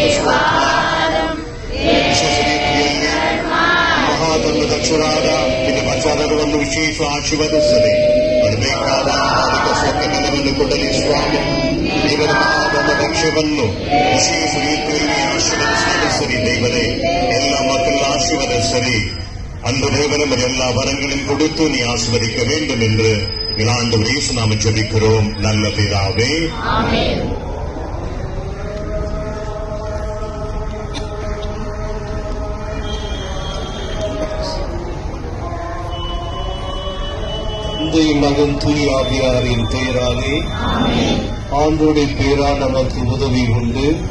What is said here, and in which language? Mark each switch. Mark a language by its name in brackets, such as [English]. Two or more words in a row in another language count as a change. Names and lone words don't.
[Kannada] ರೀತಿಯಲ್ಲಿ ಮಹಾಧರ್ಮದಕ್ಷರಾದ ನಿನ್ನ ಪ್ರಚಾರವನ್ನು ವಿಶೇಷ ಆಶೀರ್ವದಿಸಲಿ. ಅದು ಬೇಕಾದ ಆರ್ಥಿಕ ಸ್ವತಂತ್ರವನ್ನು ಕೊಡಲಿ ಸ್ವಾಮಿ. ದೇವರ ಮಹಾಧರ್ಮದಕ್ಷವನ್ನು ವಿಶೇಷ ರೀತಿಯಲ್ಲಿ ಆಶೀರ್ವದಿಸಲಿ ದೇವರೇ. ಎಲ್ಲ ಮಕ್ಕಳನ್ನು ಆಶೀರ್ವದಿಸಲಿ. [Tamil] அந்த தேவனும் எல்லா வரங்களையும் கொடுத்து நீ ஆசீர்வதிக்க வேண்டும் என்று ஆண்டவர் இயேசு நாம ஜெபிக்கிறோம் நல்ல பிதாவே. ஆமென். தந்தை மகன் தூய ஆவியாரின் பெயராலே ஆண்டவருடைய பெயரால் நமக்கு உதவி உண்டு.